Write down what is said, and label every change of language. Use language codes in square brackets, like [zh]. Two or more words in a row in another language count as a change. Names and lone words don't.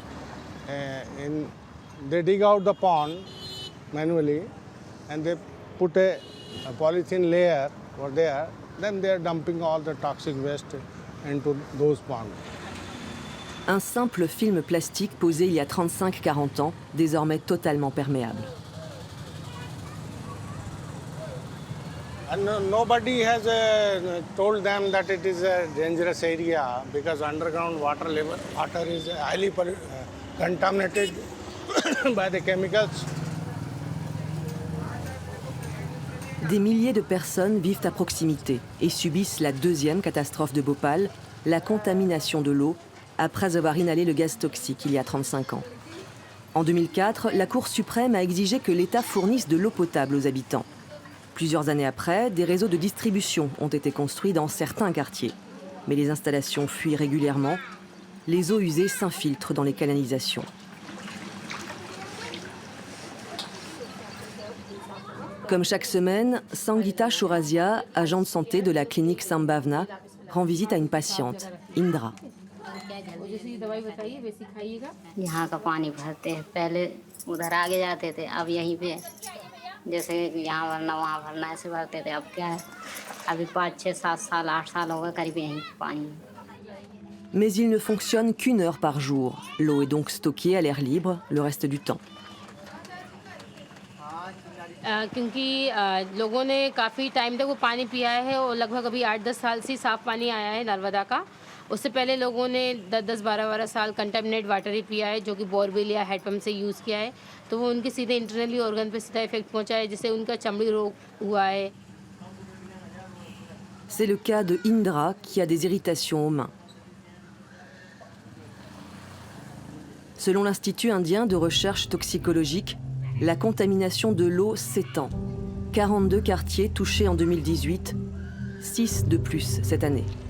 [en] They dig out the pond manually and they put a polythene layer over there. Then they are dumping all the toxic waste into those ponds. [fr] Un simple film plastique posé il y a 35-40 ans, désormais totalement perméable. [en] And nobody has told them that it is a dangerous area because underground water is highly contaminated by the chemicals. [fr] Des milliers de personnes vivent à proximité et subissent la deuxième catastrophe de Bhopal, la contamination de l'eau, après avoir inhalé le gaz toxique il y a 35 ans. En 2004, la Cour suprême a exigé que l'État fournisse de l'eau potable aux habitants. Plusieurs années après, des réseaux de distribution ont été construits dans certains quartiers. Mais les installations fuient régulièrement. Les eaux usées s'infiltrent dans les canalisations. Comme chaque semaine, Sangeeta Shorazia, agent de santé de la clinique Sambhavna, rend visite à une patiente, Indra. [hi] यहाँ का पानी भरते हैं पहले उधर आगे जाते थे अब यहीं पे जैसे यहाँ भरना वहाँ भरना ऐसे भरते थे अब क्या है अभी 5, 6, 7 साल 8 साल हो गए करीब यहीं पानी. [fr] Mais il ne fonctionne qu'une heure par jour. L'eau est donc stockée à l'air libre le reste du temps. [hi] क्योंकि लोगों ने काफ़ी टाइम तक वो पानी पिया है और लगभग अभी 8-10 साल से साफ़ पानी आया है नर्मदा का. उससे पहले लोगों ने 10-12 साल [en] contaminate water [hi] ही पिया है जो कि बोरवेल या हेडपम्प से यूज़ किया है तो वो उनके सीधे [en] internally organ [hi] पे सीधा इफेक्ट पहुंचा है जिससे उनका चमड़ी रोग हुआ है. [fr] C'est le cas de Indra qui a des irritations aux mains. Selon l'Institut indien de recherche toxicologique, la contamination de l'eau s'étend. 42 quartiers touchés en 2018, 6 de plus cette année.